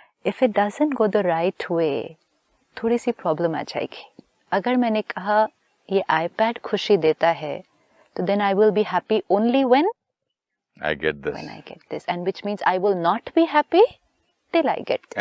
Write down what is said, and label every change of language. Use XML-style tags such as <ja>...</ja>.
<en>If it doesn't go the right way,</en> <hi>थोड़ी सी problem आ जाएगी। अगर मैंने कहा ये iPad खुशी देता है, तो</hi> <en>then I will be happy only when I get this. When I get this, and which means I will not be happy till I get this.</en>